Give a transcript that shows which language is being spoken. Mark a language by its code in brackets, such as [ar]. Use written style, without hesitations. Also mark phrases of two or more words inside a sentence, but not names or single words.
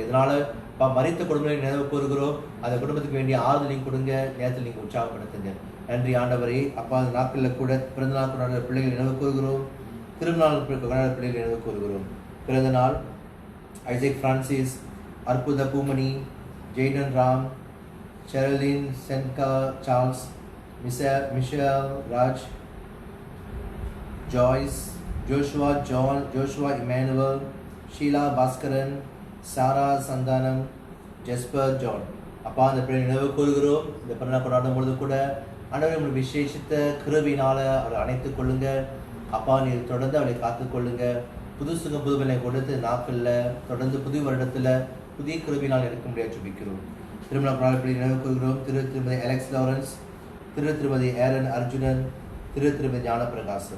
[ta] இதனால மரித்த குடும்பங்களை நினைவு கூறுகிறோம், அந்த குடும்பத்துக்கு வேண்டிய ஆறுதலையும் கொடுங்க, நேரத்தில் நீங்க உற்சாகப்படுத்துங்க. நன்றி ஆண்டவரே. அப்பா அந்த நாட்களில் கூட பிறந்த நாள் கொண்டாடுற பிள்ளைகள் நினைவு கூறுகிறோம், திருநாள் கொண்டாடுற பிள்ளைகள் நினைவு கூறுகிறோம். பிறந்த நாள் ஐசக் பிரான்சிஸ், அற்புத பூமணி, ஜெய்டன் ராம், ஷெரலின் சென்கா சார்ல்ஸ், Michelle, Raj, Joyce, Joshua John, Joshua Emmanuel, Sheila Bhaskaran, Sarah Sandanam, Jasper John. அப்பா அந்த பிள்ளை நினைவு கூறுகிறோம். இந்த பிறந்த கொண்டாடும் பொழுது கூட ஆண்டவரே உங்கள் விசேஷித்த கிருபையினால அவரை அணைத்துக் கொள்ளுங்க. அப்பா நீர் தொடர்ந்து அவளை காத்துக்கொள்ளுங்க. புது சுகம் புதுமையை கொடுத்து நாட்களில் தொடர்ந்து புதிய வருடத்தில் புதிய கிருபையினால் எடுக்க முடியாது ஜெபிக்கிறோம். திருமண கொண்டாடும் பிள்ளை நினைவு கூறுகிறோம். திருமதி அலெக்ஸ் லாரன்ஸ், திருமதி ஏரன் அர்ஜுனன், திருமதி ஞானப்பிரகாசம்.